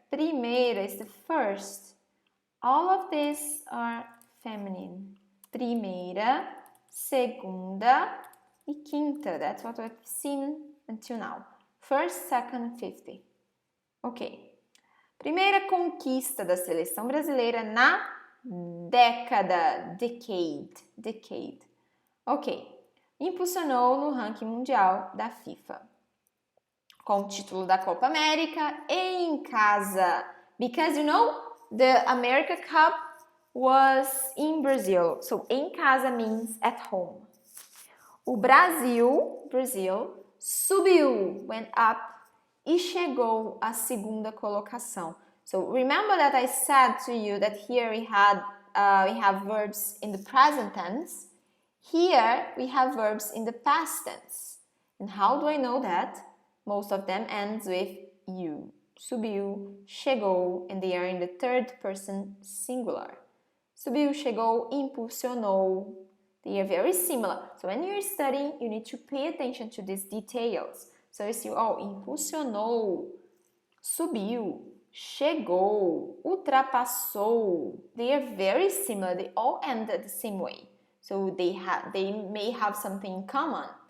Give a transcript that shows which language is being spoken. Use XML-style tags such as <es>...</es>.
<en>Primeira is the first. All of these are feminine.</en> <pt>Primeira, segunda e quinta.</pt> <en>That's what we've seen until now. First, second, 50. Ok.</en> <pt>Primeira conquista da seleção brasileira na decade. Ok. Impulsionou no ranking mundial da FIFA. Com o título da Copa América em casa.</pt> <en>Because, you know, the America Cup was in Brazil. So,</en> <pt>em casa</pt> <en>means at home.</en> <pt>O Brasil subiu,</pt> <en>went up,</en> <pt>e chegou à segunda colocação.</pt> <en>So, remember that I said to you that here we have verbs in the present tense. Here we have verbs in the past tense. And how do I know that? Most of them ends with you.</en> <pt>Subiu, chegou,</pt> <en>and they are in the third person singular.</en> <pt>Subiu, chegou, impulsionou.</pt> <en>They are very similar. So when you're studying, you need to pay attention to these details. So you see,</en> <pt>impulsionou, subiu, chegou, ultrapassou.</pt> <en>They are very similar. They all end the same way. So they may have something in common.</en>